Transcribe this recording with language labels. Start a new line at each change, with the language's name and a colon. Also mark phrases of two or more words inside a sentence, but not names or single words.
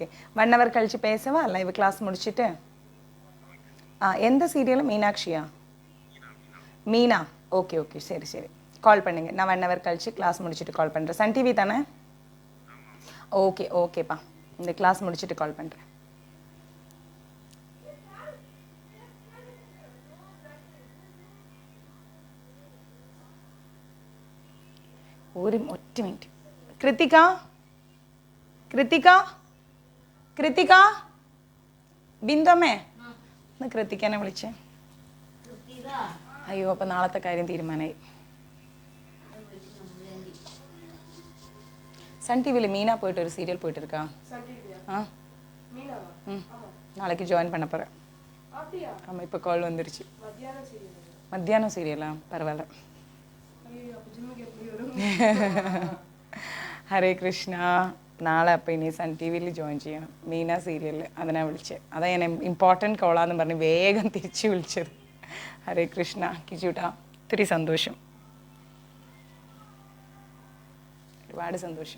Tamil: 1 hour கழிச்சு பேசவா
English: live class
Tamil: முடிச்சுட்டு? எந்த சீரியல்? மீனாட்சியா? மீனா, ஓகே ஓகே, சரி சரி, கால் பண்ணுங்க. நான் 1 hour கழிச்சு கிளாஸ் முடிச்சுட்டு கால் பண்ணுறேன். சன் டிவி தானே? ஓகே ஓகேப்பா, இந்த கிளாஸ் முடிச்சுட்டு கால் பண்ணுறேன்.
Malayalam: ഒറ്റ മിനിറ്റ്. കൃത്തിക, കൃത്തിക, കൃത്തിക, ബിന്ദുമ്മേ, ഒന്ന് കൃത്തിക്കനെ വിളിച്ചേ. അയ്യോ, അപ്പം നാളത്തെ കാര്യം തീരുമാനമായി.
Tamil: சன் டிவியில் மீனா போயிட்டு ஒரு சீரியல் போயிட்டு இருக்கா. நாளைக்கு ஜாயின் பண்ண போகிறேன். ஆமாம், இப்போ கால் வந்துருச்சு. மத்தியானம் சீரியலா? பரவாயில்ல.
Malayalam: ഹരേ കൃഷ്ണ. നാളെ അപ്പം ഇനി സൺ ടി വിയിൽ ജോയിൻ ചെയ്യണം, മീന സീരിയലിൽ. അതിനാണ് വിളിച്ചത്. അതാ ഞാൻ
English: important call
Malayalam: പറഞ്ഞ് വേഗം തിരിച്ച് വിളിച്ചത്. ഹരേ കൃഷ്ണ കിച്ചൂട്ടാ, ഒത്തിരി സന്തോഷം, ഒരുപാട് സന്തോഷം.